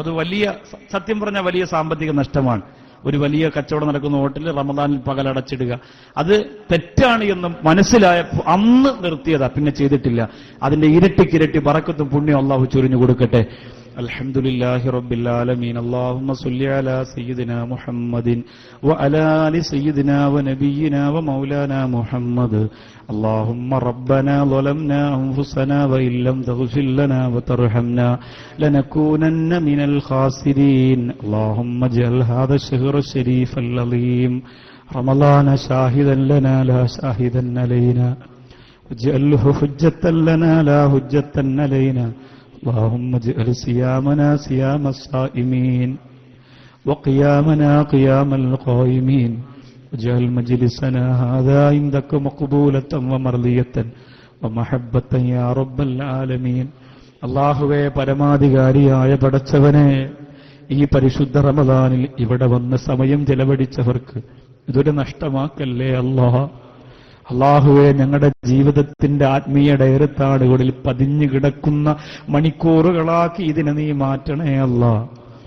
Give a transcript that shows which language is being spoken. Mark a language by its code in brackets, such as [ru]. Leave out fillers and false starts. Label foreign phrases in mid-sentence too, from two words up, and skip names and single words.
[ml] അത് വലിയ, സത്യം പറഞ്ഞാൽ വലിയ സാമ്പത്തിക നഷ്ടമാണ്. ഒരു വലിയ കച്ചവടം നടക്കുന്ന ഹോട്ടലിൽ റമദാനിൽ പകലടച്ചിടുക, അത് തെറ്റാണ് എന്ന് മനസ്സിലായപ്പോൾ അന്ന് നിർത്തിയതാ, പിന്നെ ചെയ്തിട്ടില്ല. അതിന്റെ ഇരട്ടിക്കിരട്ടി ബറക്കത്തും പുണ്യം അള്ളാഹു ചൊരിഞ്ഞു കൊടുക്കട്ടെ. [ar] الحمد لله رب العالمين. اللهم صل على سيدنا محمد وعلى آل سيدنا ونبينا ومولانا محمد. اللهم ربنا ظلمنا أنفسنا وإن لم تغفر لنا وترحمنا لنكونن من الخاسرين. اللهم اجعل هذا الشهر الشريف العظيم رمضان شاهدا لنا لا شاهدا علينا واجعله حجة لنا لا حجة علينا. اللهم اجعل صيامنا صيام الصائمين وقيامنا قيام القائمين. واجعل مجلسنا هذا عندك مقبولة ومرضية ومحبة يا رب العالمين. [ml] അല്ലാഹുവേ, പരമാധികാരിയായ പടച്ചവനെ, ഈ പരിശുദ്ധ റമദാനിൽ ഇവിടെ വന്ന് സമയം ചെലവഴിച്ചവർക്ക് ഇതൊരു നഷ്ടമാക്കല്ലേ അല്ലാഹ്. അല്ലാഹുവേ, ഞങ്ങളുടെ ജീവിതത്തിന്റെ ആത്മീയ ഡയറത്താടുകളിൽ പതിഞ്ഞു കിടക്കുന്ന മണിക്കൂറുകളാക്കി ഇതിനെ നീ മാറ്റണേ അല്ലാഹ്.